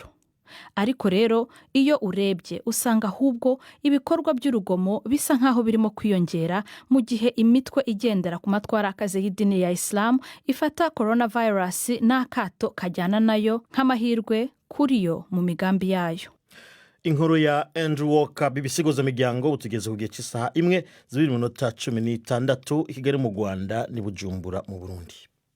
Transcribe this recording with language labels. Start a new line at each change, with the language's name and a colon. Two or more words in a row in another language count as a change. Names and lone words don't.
Kinyarwanda: Ariko rero iyo urebye usanga ahubwo ibikorwa by'urugomo bisa nkaho birimo kwiyongera mu gihe imitwe igendera ku matwara akaze y'idini ya Islam ifata coronavirus n'akato kajyana nayo nk'amahirwe kuri yo mu migambi yayo. Inkuru ya Andrew Walker, BBC Gahuza Miryango. Utugeze ku gihe cy'isaha 1:16 i Kigali mu Rwanda ni Bujumbura mu Burundi.